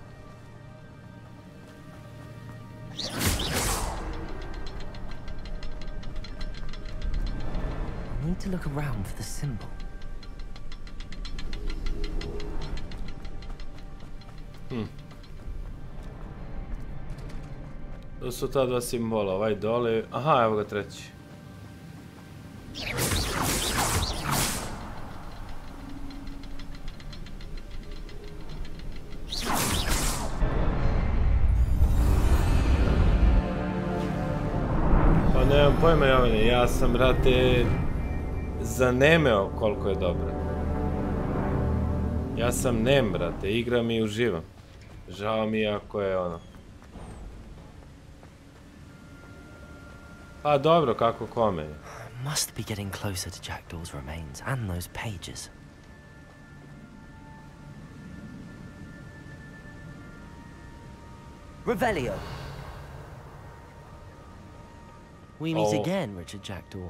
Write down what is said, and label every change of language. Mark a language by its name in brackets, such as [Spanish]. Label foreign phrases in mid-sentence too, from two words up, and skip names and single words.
[English] I need to look around for the symbol. [Serbian] To su ta dva simbola, ovaj dole. Aha, evo ga treći. Pa nemam pojma, Jovane, ja sam, brate, zanemeo koliko je dobro. Ja sam nem, brate, igram i uživam. Žao mi je ako je ono. Pa dobro, kako kome. [English] Must be getting closer to Jackdaw's remains and those pages. Revelio. We meet again, Richard Jackdaw.